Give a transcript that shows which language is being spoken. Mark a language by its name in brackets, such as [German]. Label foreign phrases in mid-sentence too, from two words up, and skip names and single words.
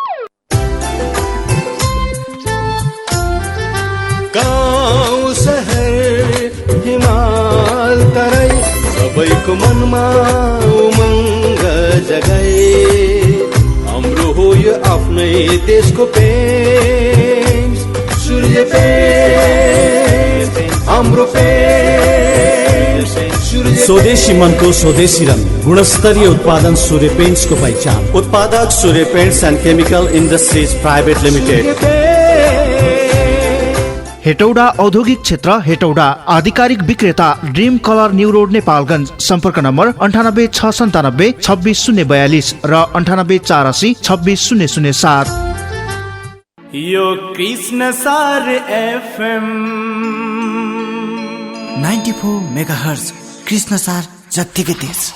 [Nepali] गाउँ शहर हिमाल तराई सबैको मनमा उमङ्ग जगाए। हाम्रो हो यो आफ्नै देशको पेन्ट, सूर्य पेन्ट, हाम्रो पेन्ट। स्वदेशी मनको स्वदेशी रंग, गुणस्तरीय उत्पादन सूर्य पेंट्स को पहचान। उत्पादक सूर्य पेंट्स एंड केमिकल इंडस्ट्रीज प्राइवेट लिमिटेड। हेटौडा औद्योगिक क्षेत्र हेटौडा। आधिकारिक विक्रेता ड्रिम कलर न्यू रोड नेपालगञ्ज। सम्पर्क नम्बर 98 697 26 042 र 98 84 26 007। यो कृष्णसार FM 94 मेगाहर्ज कृष्णसार जत्तिकै तेज।